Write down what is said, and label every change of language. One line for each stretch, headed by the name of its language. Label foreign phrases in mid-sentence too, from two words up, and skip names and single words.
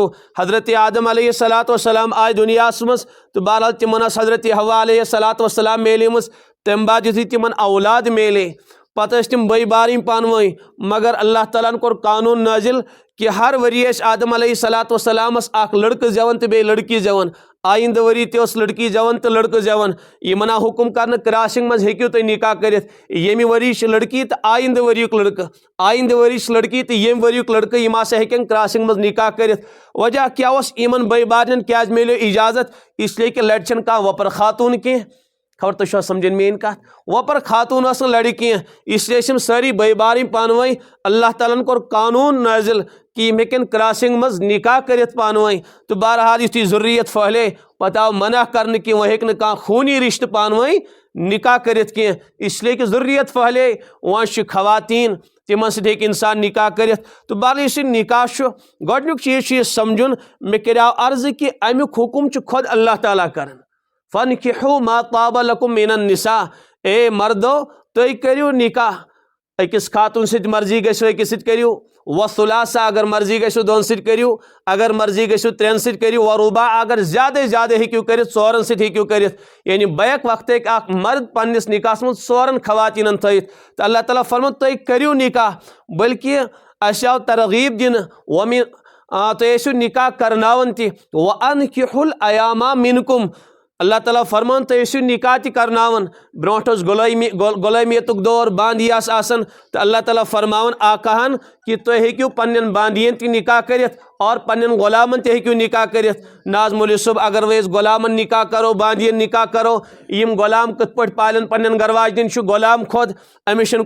Kashmiri: حضرت آدم
Arabic: علیہ الصلوۃ والسلام
Kashmiri: آیہِ دُنیاہس منٛز، تہٕ بہرحال تِمن ٲس حضرت حوا علیہ الصلوۃ والسلام میلیمٕژ، تمہِ بعد یُتھُے تِمن اولاد میلے پتہٕ ٲسۍ تِم بٔے بارٕنۍ پانہٕ ؤنۍ، مگر اللہ تعالیٰ ہن کوٚر قانوٗن نٲزِل کہ ہر ؤری ٲسۍ آدم
Arabic: علیہ الصلوۃ والسلامس
Kashmiri: اکھ لڑکہٕ زٮ۪وان تہٕ بیٚیہِ لڑکی زٮ۪وان، آیندٕ ؤری تہِ اوس لڑکی زٮ۪وان تہٕ لڑکہٕ زٮ۪وان۔ یِمن آو حُکم کرنہٕ کراسنگ منٛز ہیٚکِو تُہۍ نکاح کٔرِتھ، ییٚمہِ ؤری چھِ لڑکی تہٕ آیندٕ ؤریُک لڑکہٕ، آیندٕ ؤری چھِ لڑکی تہٕ ییٚمہِ ؤریُک لڑکہٕ، یِم ہسا ہیٚکن کراسنگ منٛز نکاح کٔرِتھ۔ وجہ کیاہ اوس؟ یِمن بٔے بارنٮ۪ن کیازِ میلیو اجازت؟
Urdu: اس لیے کہ
Kashmiri: لڑِ چھنہٕ کانٛہہ وۄپر خاتوٗن کینٛہہ۔ خبر تُہۍ چھوا سمجھان میٲنۍ کتھ؟ وۄپر خاتوٗن ٲس نہٕ لڑِ کینٛہہ،
Urdu: اس لیے
Kashmiri: ٲسۍ یِم سٲری بٔے بارٕنۍ پانہٕ ؤنۍ۔ اللہ تعالیٰ ہن کوٚر قانوٗن نٲزِل کہ یِم ہیٚکن کراسنگ منٛز نکاح کٔرِتھ پانہٕ ؤنۍ۔ تہٕ بہرحال یُتھُے ذُریت پھٔہلے پتہٕ آو منع کرنہٕ کہ وۄنۍ ہیٚکہِ نہٕ کانٛہہ خوٗنی رشتہٕ پانہٕ ؤنۍ نکاح کٔرِتھ کینٛہہ،
Urdu: اس لیے کہ
Kashmiri: ذُریت پھٔہلے، وۄنۍ چھِ خواتیٖن، تِمن سۭتۍ ہیٚکہِ اِنسان نکاح کٔرِتھ۔ تہٕ بہرحال یُس یہِ نکاح چھُ، گۄڈنیُک چیٖز چھُ یہِ سمجھُن، مےٚ کریاو عرضہٕ کہ امیُک حُکم چھُ خۄد اللہ تعالیٰ کران۔
Arabic: فَانكِحُوا مَا طَابَ لَكُم مِنَ النِّسَاءِ،
Kashmiri: اے مردو تُہۍ کٔرِو نکاح، أکِس خاتوٗن سۭتۍ مرضی گژھِو أکِس سۭتۍ کٔرِو، وَثُلَاثَ اگر مرضی گژھِو دۄن سۭتۍ کٔرِو، اگر مرضی گژھِو ترٛٮ۪ن سۭتۍ کٔرِو، وَرُبَاع اگر زیادَے زیادٕ ہیٚکِو کٔرِتھ ژورن سۭتۍ ہیٚکِو کٔرِتھ، یعنی بیک وقتہٕ ہیٚکہِ اکھ مرد پننِس نکاحس منٛز ژورن خواتیٖنن تھٲیِتھ۔ تہٕ اللہ تعالیٰ فرمان تُہۍ کٔرِو نکاح، بلکہ اَسہِ آو ترغیٖب دِنہٕ تُہۍ ٲسِو نکاح کرناوان تہِ۔
Arabic: وَأَنكِحُوا الْأَيَامَ مِنكُم،
Kashmiri: اللہ تعالیٰ فرمان تو ٲسِو نکاح تہِ کرناوان برونٛٹھ اوس غلٲمیتُک دور باندی آس آسان تو اللہ تعالیٰ فرماوان آقاہن کہ تُہۍ ہیٚکِو پننٮ۪ن باندِین تہِ نکاح کٔرِتھ اور پننٮ۪ن غلامن تہِ ہیٚکِو نکاح کٔرِتھ ناز مولوی صٲب اگر وۄنۍ أسۍ غلامن نکاح کرو باندِین نکاح کرو یِم غلام کِتھ پٲٹھۍ پالن پننٮ۪ن گھر واجنٮ۪ن چھُ غلام خۄد أمِس چھُنہٕ